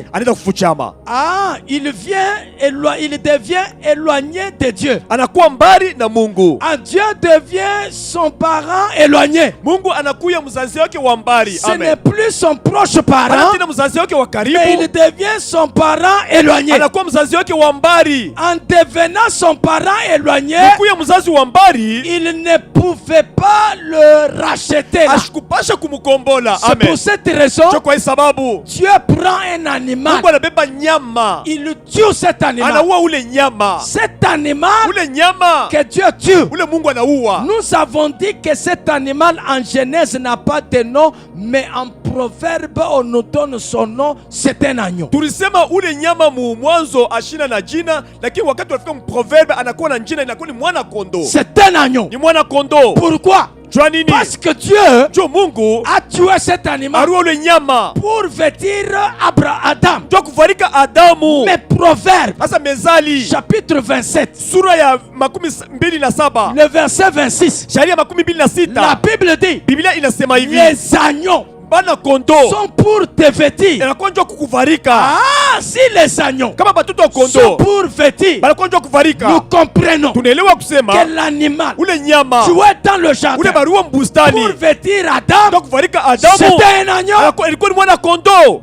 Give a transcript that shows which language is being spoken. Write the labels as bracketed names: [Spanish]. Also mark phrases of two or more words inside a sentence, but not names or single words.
[French] Il devient éloigné de Dieu. Dieu devient son parent éloigné. Ce n'est plus son proche parent, mais il devient son parent éloigné. [Swahili] Anakuwa mzazi wake wa mbali. [French] En devenant son parent éloigné, [Swahili] kuya mzazi wa mbali, [French] il ne pouvait pas le racheter. [Swahili] Ashikupasha kumukombola. [French] C'est pour cette raison, [Swahili] kwa sababu [French] Dieu prend un animal. [Swahili] Mungu anabeba nyama. [French] Il tue cet animal. [Swahili] Anaua ule nyama. [French] Cet animal [Swahili] ule nyama [French] que Dieu tue. [Swahili] Ule Mungu anaua. [French] Nous avons dit que cet animal en Genèse n'a pas de nom, mais en Proverbe on nous donne son nom, c'est un agneau. [Swahili] Tulisema ule nyama mu mwanzo ashina na jina, lakini wakati tunafika mu Proverbe anakuwa na jina, inakuwa ni mwana kondoo. [French] C'est un agneau. [Swahili] Ni mwana kondoo. [French] Pourquoi? Parce que Dieu [Swahili] Mungu [French] a tué cet animal pour vêtir Adam. Adamu. Mais Proverbe chapitre 27 [Swahili] sura ya 27 [French] le verset 26, la Bible dit les agneaux sont pour te vêtir. Ah, si les agneaux sont pour vêtir, nous comprenons que l'animal tué dans le jardin pour vêtir Adam, c'était un agneau.